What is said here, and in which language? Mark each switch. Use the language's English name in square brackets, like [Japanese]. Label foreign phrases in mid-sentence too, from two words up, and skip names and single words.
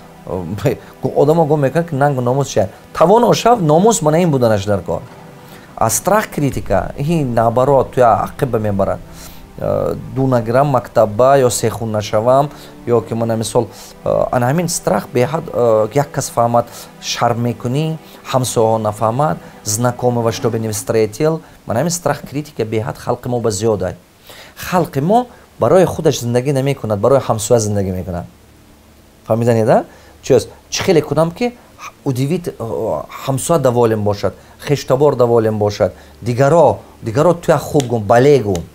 [Tajik] одамо гум мекунанд ки нангу номус шав. тавоно шав, номус мана ин буданаш дар кор. аз [Russian] страх критика [Tajik] ин наоборот туя ақиба мебарад. ду нагирам мактаба ё сехун нашавам, ё ки мана мисол ана ҳамин страх беҳад як кас фаҳмад шарм мекунӣ, ҳамсоҳо нафаҳмад, [Russian] знакомого что бы не встретил. [Tajik] мана ҳамин [Russian] страх критика [Tajik] беҳад халқи мо ба зиёдай. халқи мо барои худаш зиндагӣ намекунад, барои ҳамсоя зиндагӣ мекунад. фаҳмиданед а? чӣ хеле кунам ки удивит ҳамсоя даволем бошад, хештабор даволем бошад, дигаро туя хуб гум, бале гум.